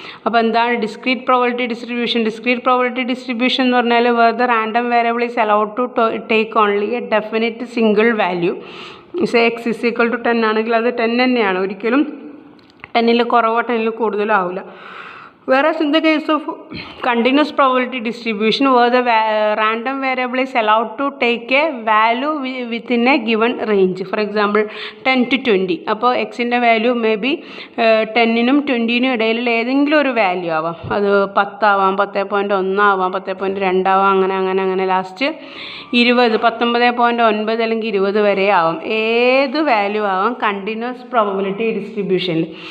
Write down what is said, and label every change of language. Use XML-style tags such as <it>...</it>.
<ml>അപ്പോൾ എന്താണ് discrete probability distribution? Discrete probability distribution എന്ന് പറഞ്ഞാൽ</ml> <en>Where the random variable is allowed to take only a definite single value. x is equal to 10</en> <ml>ആണെങ്കിൽ അത് 10 തന്നെയാണ്, ഒരിക്കലും 10ൽ കുറവോ 10ൽ കൂടുതലോ ആവില്ല.</ml> <en>Whereas in the case of continuous probability distribution, where the random variable is allowed to take a value within a given range. For example, 10 to 20.</en> <ml>അപ്പോൾ എക്സിൻ്റെ value</ml> <en>may be</en> <ml>10നും 20നും ഇടയിൽ ഏതെങ്കിലും ഒരു വാല്യൂ ആവാം. അത് 10 ആവാം, 10.1 ആവാം, 10.2 ആവാം, അങ്ങനെ ലാസ്റ്റ് 20, 19.9 അല്ലെങ്കിൽ 20 വരെ ആവാം. ഏത് വാല്യൂ ആവാം കണ്ടിന്യൂസ് പ്രോബബിലിറ്റി ഡിസ്ട്രിബ്യൂഷനിൽ.</ml>